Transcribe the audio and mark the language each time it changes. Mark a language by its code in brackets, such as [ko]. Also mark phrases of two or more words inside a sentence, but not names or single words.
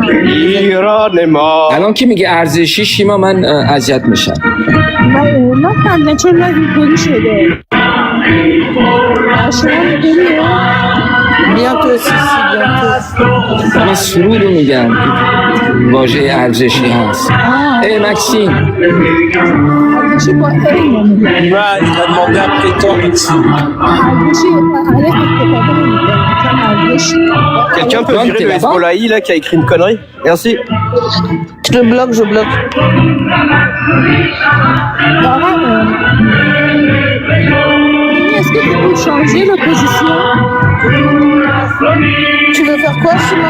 [fa] ایران ما. الان که میگه ارزشی شیما من اذیت میشم. نه فهمیدم چون لایو اینطوری شده شما می‌دونی [fr] Bientôt, si, bientôt. [fa] من سرود رو میگم واژه ارزشی هست. ای مکسیم ارزشی با این [fr] Il m'a demandé après toi, Maxime. [fa] ارزشی علیه استفاده نمی‌کنه چون ارزشی [fr] Quelqu'un peut John, virer t'es le là-bas Hezbollah là qui a écrit une connerie? Merci. Je le bloque, je bloque. Est-ce que tu peux changer l'opposition Tu veux faire quoi, Shima?